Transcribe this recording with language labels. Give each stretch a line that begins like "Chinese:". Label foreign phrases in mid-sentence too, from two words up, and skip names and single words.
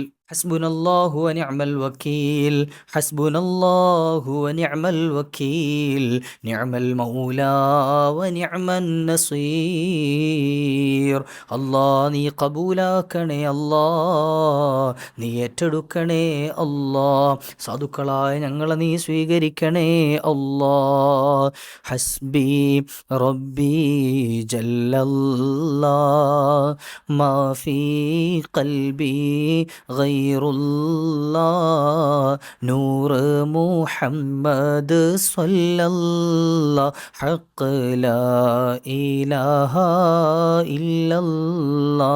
Arabic: حسبنا الله ونعم الوكيل حسبنا الله ونعم الوكيل نعم المولى ونعم النصير.
Malayalam: അല്ലാ നീ കബൂലാക്കണേ അല്ലാ, നീ ഏറ്റെടുക്കണേ അല്ലാ, സാധുക്കളായ ഞങ്ങളെ നീ സ്വീകരിക്കണേ അല്ലാ.
Arabic: حسبي ربي جل الله ما في قلبي غير الله نور محمد صلى الله حق لا إله إلا الله.